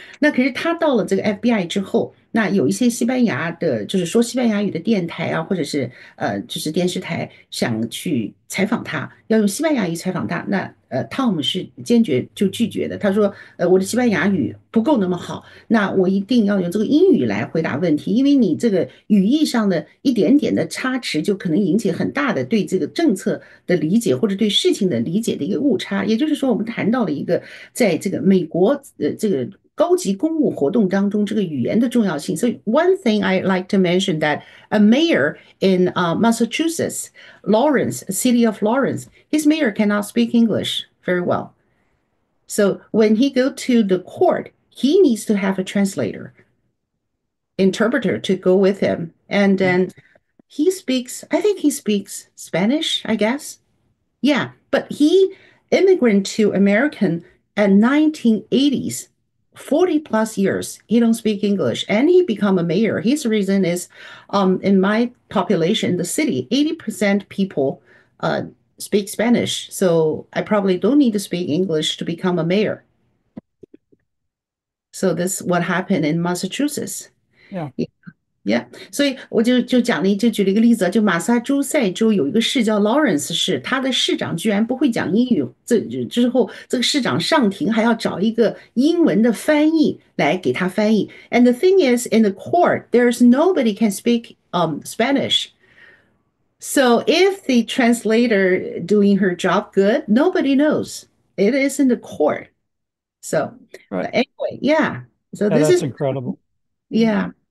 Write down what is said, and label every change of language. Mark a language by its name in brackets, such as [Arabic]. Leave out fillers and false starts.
[Chinese] 那可是他到了这个 FBI 之后，那有一些西班牙的，就是说西班牙语的电台啊，或者是就是电视台想去采访他，要用西班牙语采访他，那Tom 是坚决就拒绝的。他说，我的西班牙语不够那么好，那我一定要用这个英语来回答问题，因为你这个语义上的一点点的差池，就可能引起很大的对这个政策的理解或者对事情的理解的一个误差。也就是说，我们谈到了一个在这个美国这个高级公务活动当中这个语言的重要性。所以 [English] one thing I like to mention that a mayor in Massachusetts, Lawrence, city of Lawrence, his mayor cannot speak English very well. So when he go to the court, he needs to have a translator, interpreter to go with him. And then he speaks, I think he speaks Spanish, I guess. Yeah, but he immigrated to American at 1980s, 40 plus years. He don't speak English and he become a mayor. His reason is in my population, the city, 80% people speak Spanish. So I probably don't need to speak English to become a mayor. So this is what happened in Massachusetts. Yeah. Yeah， [Chinese] 所以我就举了一个例子，就马萨诸塞州有一个市叫 Lawrence 市，他的市长居然不会讲英语，这之后这个市长上庭还要找一个英文的翻译来给他翻译。 [English] And the thing is, in the court, there's nobody can speak Spanish. So if the translator doing her job good, nobody knows. It is in the court. So Right. anyway, yeah. So Yeah, this that's is incredible. Yeah.